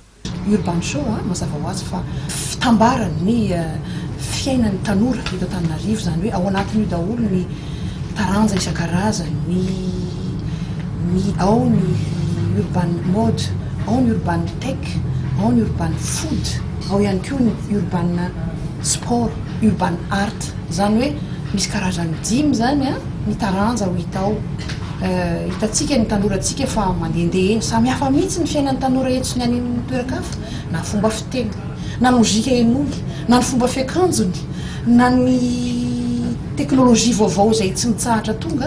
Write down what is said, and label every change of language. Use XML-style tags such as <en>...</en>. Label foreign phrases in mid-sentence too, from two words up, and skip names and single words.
<mg>Urban show mazava ho azy fa fitambarany fiainan'ny tanora eto Antananarivo zany hoe ao anatin'io daholo ny taranja isan-karazany ao ny</mg> <en>urban mode,</en> <mg>ao ny</mg> <en>urban tech,</en> <mg>ao ny</mg> <en>urban food,</en> <mg>ao ihany koa ny</mg> <en>urban sport, urban art</en> <mg>zany hoe misy karazany 5 zany ny taranja ho hita ao. Hitatsika ny tanorantsika fa mandehandeha eny samihafa mihitsy ny fiainan'ny tanora eto sy ny any amin'ny toeran-kafa, na fomba fiteny, na mozika henony, na ny fomba fiakanjony, na ny teknôlôjia vaovao izay tsy mitsahatra tonga.</mg>